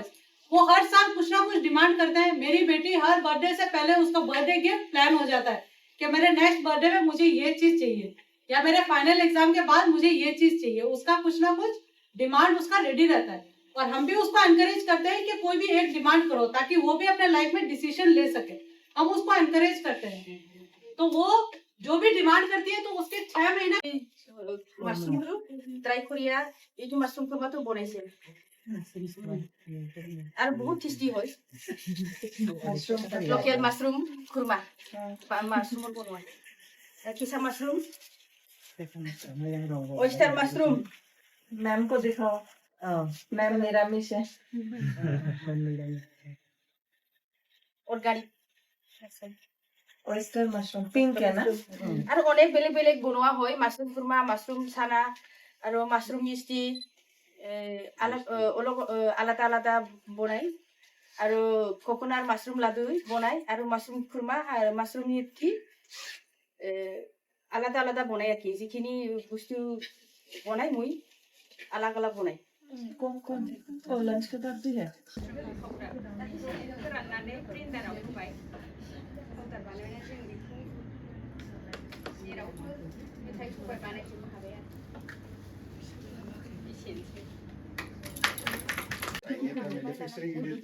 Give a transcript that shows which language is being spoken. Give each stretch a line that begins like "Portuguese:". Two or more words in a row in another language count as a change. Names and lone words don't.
Hindi: वो हर साल कुछ ना कुछ डिमांड करते हैं। मेरी बेटी हर बर्थडे से पहले उसका
English: birthday gift
Hindi: प्लान हो जाता है कि मेरे
English: next birthday
Hindi: में मुझे ये चीज चाहिए या मेरे
English: final exam
Hindi: के बाद मुझे ये चीज चाहिए। उसका कुछ ना कुछ डिमांड उसका रेडी रहता है और हम भी उसको एनकरेज करते हैं कि कोई भी एक डिमांड करो ताकि वो भी अपने लाइफ में डिसीजन ले सके। हम उसको एनकरेज करते हैं। तो वो जो भी डिमांड करती है तो उसके 6 महीना
Assamese: মাছৰুমটো ট্ৰাই কৰি এইটো মাছৰুম কুৰমাটো বনাইছে আৰু বহুত টেষ্টি হয় লোকেল মাছৰুম কুৰমা মাছৰুমৰ বনোৱা কেঁচা মাছৰুম
English: oyster mushroom
Hindi: मैम को दिखाओ मैम निरामिष है
Assamese: অৰ্গানিক
English: oyster mushroom
Hindi: पिंक है ना
Assamese: আৰু অনেক বেলেগ বেলেগ বনোৱা হয় মাছৰুম কুৰমা মাছৰুম চানা আৰু মাছৰুম মিষ্টি আলাদা আলাদা বনাই আৰু
English: coconut mushroom
Assamese: লাডু বনাই আৰু মাছৰুম কুৰমা আৰু মাছৰুম মিষ্টি আলাদা আলাদা বনাই আর কি যিখিনি বস্তু বনাই মই আলাদা আলাদা বনাই
Hindi: कौन कौन और लंच के बाद भी है
English: Manufacturing unit